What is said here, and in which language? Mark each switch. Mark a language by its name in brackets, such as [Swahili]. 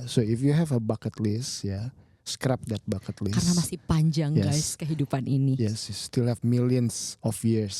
[English] So if you have a bucket list, scrap that bucket list. [Indonesian] Karena masih panjang guys kehidupan ini. [English] Yes, you still have millions of years.